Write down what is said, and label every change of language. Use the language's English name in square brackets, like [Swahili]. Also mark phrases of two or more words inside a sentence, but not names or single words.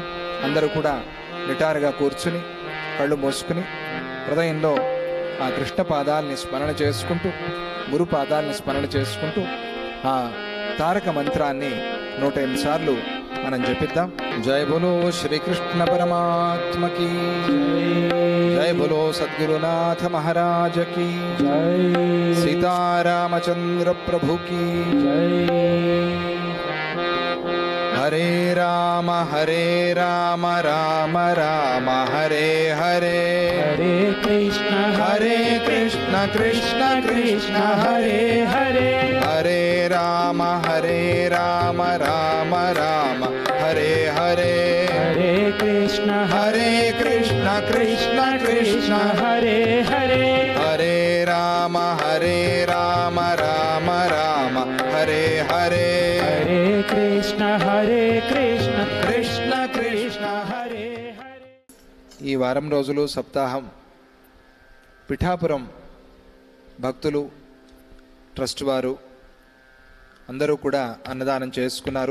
[Telugu] అందరూ కూడా నిటారుగా కూర్చుని కళ్ళు మూసుకుని హృదయంలో ఆ కృష్ణ పాదాలని స్మరణ చేసుకుంటూ, గురు పాదాలని స్మరణ చేసుకుంటూ ఆ తారక మంత్రాన్ని 108 సార్లు మనం జపిద్దాం. [Hindi] जय बोलो श्रीकृष्ण परमात्मा की, जय बोलो सद्गुरुनाथ महाराज की, सीतारामचंद्र प्रभु की. [Sanskrit] హరే రామ రామ రామ హరే హరే, హరే కృష్ణ కృష్ణ కృష్ణ హరే హరే, హరే రామ రామ రామ హరే హరే, హరే కృష్ణ కృష్ణ కృష్ణ కృష్ణ హరే హరే, హరే రామ రామ రామ హరే హరే, హరే కృష్ణ కృష్ణ కృష్ణ హరే హరే. [Telugu] ఈ వారం రోజులు సప్తాహం పిఠాపురం భక్తులు, ట్రస్ట్ వారు అందరూ కూడా అన్నదానం చేసుకున్నారు.